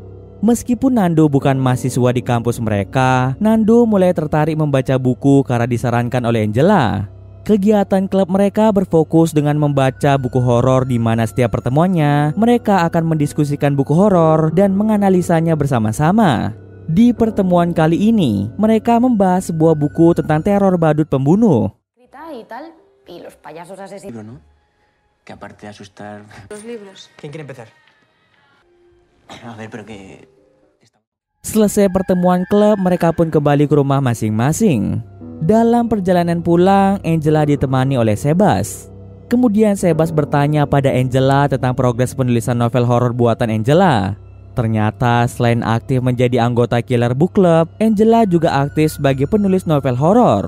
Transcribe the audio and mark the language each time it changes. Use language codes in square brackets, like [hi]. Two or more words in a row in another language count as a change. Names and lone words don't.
[id] Meskipun Nando bukan mahasiswa di kampus mereka, Nando mulai tertarik membaca buku karena disarankan oleh Angela. Kegiatan klub mereka berfokus dengan membaca buku horor di mana setiap pertemuannya mereka akan mendiskusikan buku horor dan menganalisanya bersama-sama. Di pertemuan kali ini, mereka membahas sebuah buku tentang teror badut pembunuh. [es] Y tal, y los payasos asesinos. ¿No? Que aparte de asustar... Los libros. ¿Quién quiere empezar? A ver, pero que... [id] Selesai pertemuan klub, mereka pun kembali ke rumah masing-masing. Dalam perjalanan pulang, Angela ditemani oleh Sebas. Kemudian Sebas bertanya pada Angela tentang progres penulisan novel horor buatan Angela. Ternyata selain aktif menjadi anggota Killer Book Club, Angela juga aktif sebagai penulis novel horor.